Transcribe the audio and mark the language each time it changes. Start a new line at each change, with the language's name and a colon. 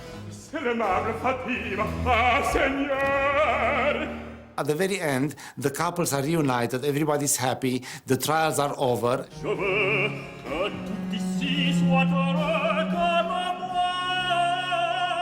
French: C'est l'aimable Fatima, ah Seigneur!
English: At the very end, the couples are reunited, everybody's happy, the trials are over.
French: Je veux que tout ici soit heureux comme moi.